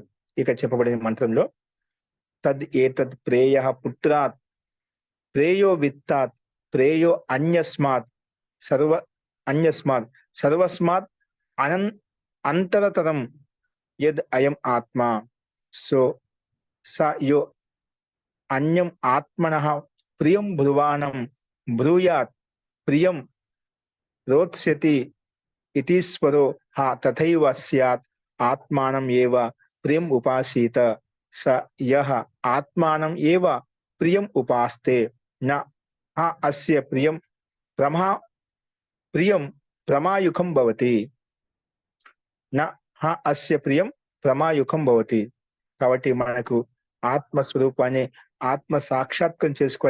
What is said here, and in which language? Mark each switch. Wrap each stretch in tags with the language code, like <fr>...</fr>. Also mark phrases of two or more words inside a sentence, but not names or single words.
<te>ఇక్కడ చెప్పబడిన మంత్రంలో</te> <sa>तद् एतद् प्रेय पुत्रात् प्रेयो वित्तात् प्रेयो अन्यस्मात् सर्वस्मात् अन्तरतरं यद् अयं आत्मा. सो स यो अन्यं आत्मनः प्रियं ब्रुवाणं ब्रूयात् प्रियं रोत्स्यति इतीश्वरो तथैव स्यात् आत्मानं एव प्रियं उपासीत स यः आत्मानं एव प्रियं उपास्ते न अस्य प्रियं प्रमायुखं भवति. अस्य प्रियं प्रमायुखं भवति.</sa> <te>కాబట్టి మనకు ఆత్మస్వరూపాన్ని, ఆత్మ సాక్షాత్కారం చేసుకోవాలి.</te>